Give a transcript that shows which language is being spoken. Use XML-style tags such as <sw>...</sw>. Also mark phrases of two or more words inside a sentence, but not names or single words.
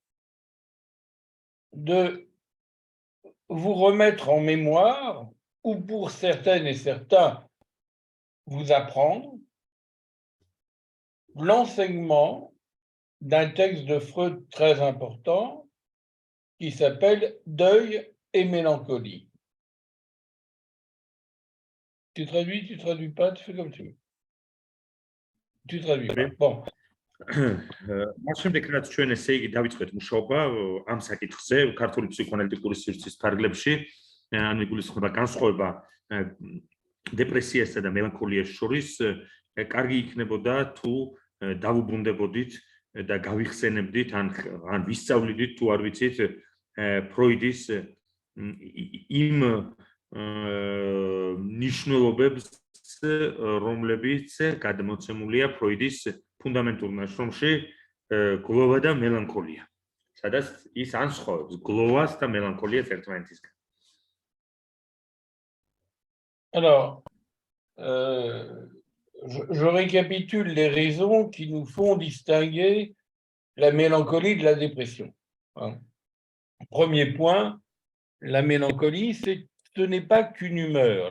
<fr>de vous remettre en mémoire, ou pour certaines et certains, vous apprendre l'enseignement d'un texte de Freud très important qui s'appelle « Deuil et mélancolie ». Tu traduis pas, tu fais comme tu veux. Tu traduis pas. Bon.</fr> <ka>მას შემდეგ რაც ჩვენ ესე იგი დავიწყეთ მუშაობა ამ საკითხზე ქართული ფსიქოანალიტიკური სივრცის ფარგლებში, ანუ იგულისხმება განსხვავება დეპრესიასა და მელანქოლიას შორის, კარგი იქნებოდა თუ დავუბრუნდებოდით და გავიხსენებდით ან ვისწავლიდით თუ არ ვიცით ფროიდის იმ ნიშნულობებს, რომლებიც გადმოცემულია ფროიდის ფუნდამენტურ ნაშრომში გლოვა და მელანქოლია. სადაც ის ანსხვავებს გლოვას და მელანქოლიას ერთმანეთისგან.</ka> <fr>Alors, je récapitule les raisons qui nous font distinguer la mélancolie de la dépression. Premier point, la mélancolie, ce n'est pas qu'une humeur.</fr>